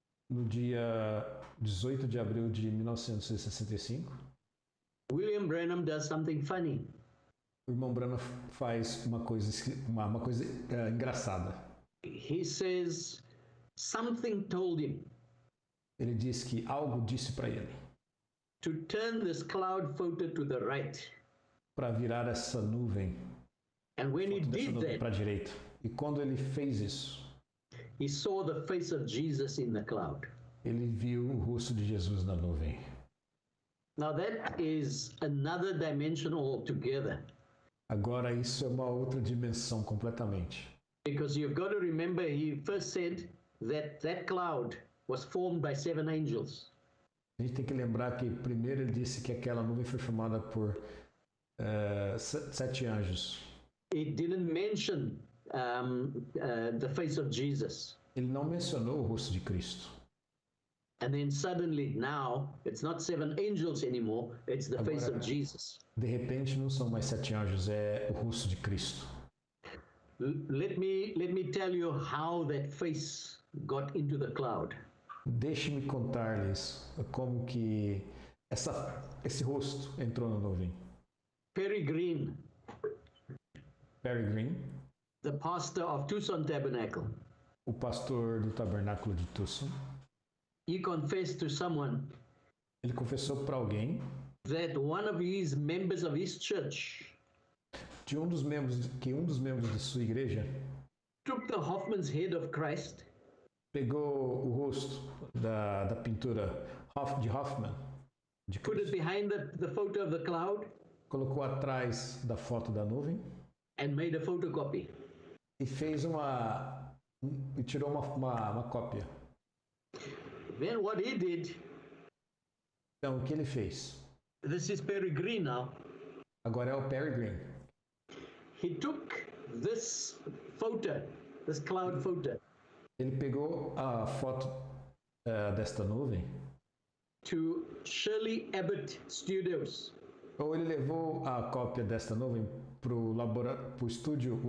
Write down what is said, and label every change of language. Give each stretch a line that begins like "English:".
Portuguese: No dia 18 de abril de 1965.
English: William Branham does something funny.
Portuguese: O irmão Branham faz uma coisa engraçada.
English: He says something told him.
Portuguese: Ele diz que algo disse para ele.
English: To turn this cloud photo to the right.
Portuguese: Para virar essa nuvem.
English: And when he did that,
Portuguese: para a direita. E quando ele fez isso,
English: he saw the face of Jesus in the cloud.
Portuguese: Ele viu o rosto de Jesus na nuvem.
English: Now that is another dimension altogether.
Portuguese: Agora isso é uma outra dimensão completamente.
English: Because you've got to remember, he first said that cloud was formed by 7 angels.
Portuguese: A gente tem que lembrar que primeiro ele disse que aquela nuvem foi formada por 7 anjos.
English: It didn't mention the face of Jesus.
Portuguese: Ele não mencionou o rosto de Cristo.
English: And then suddenly now it's not 7 angels anymore, it's the face of Jesus.
Portuguese: De repente não são mais 7 anjos, é o rosto de Cristo.
English: Let me tell you how that face got into the cloud.
Portuguese: Deixe-me contar-lhes como que esse rosto entrou na nuvem.
English: Perry Green, the pastor of Tucson Tabernacle.
Portuguese: O pastor do tabernáculo de Tucson.
English: He confessed to someone.
Portuguese: Ele confessou para alguém.
English: That one of his members of his church.
Portuguese: Que um dos membros de sua igreja.
English: Took the Hoffman's head of Christ.
Portuguese: Pegou o rosto da pintura de Hoffman. De
English: put it behind the photo of the cloud.
Portuguese: Colocou atrás da foto da nuvem.
English: And made a photocopy.
Portuguese: E fez e tirou uma cópia.
English: Then what he did.
Portuguese: Então o que ele fez?
English: This is Perry Green now.
Portuguese: Agora é o Perry Green.
English: He took this photo, this cloud photo.
Portuguese: Ele pegou a foto desta nuvem.
English: To Shirley Abbott Studios.
Portuguese: Ou ele levou a cópia desta nuvem pro estúdio.